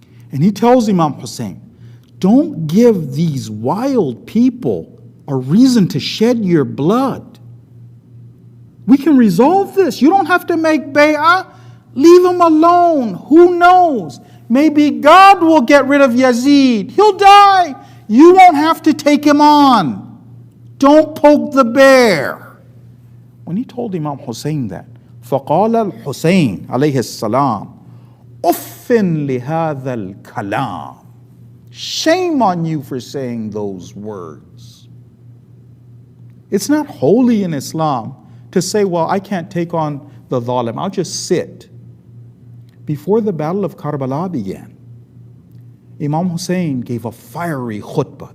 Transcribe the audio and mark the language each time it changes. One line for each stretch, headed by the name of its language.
English: And he tells Imam Hussain, don't give these wild people a reason to shed your blood. We can resolve this. You don't have to make bay'ah. Leave him alone. Who knows? Maybe God will get rid of Yazid. He'll die. You won't have to take him on. Don't poke the bear. When he told Imam Hussain that,
Arabic: فَقَالَ الْحُسَيْنِ عَلَيْهِ السَّلَامُ أُفٍّ لِهَذَا الْكَلَامِ.
English: Shame on you for saying those words. It's not holy in Islam to say, well, I can't take on the dhalim. I'll just sit. Before the Battle of Karbala began, Imam Hussain gave a fiery khutbah.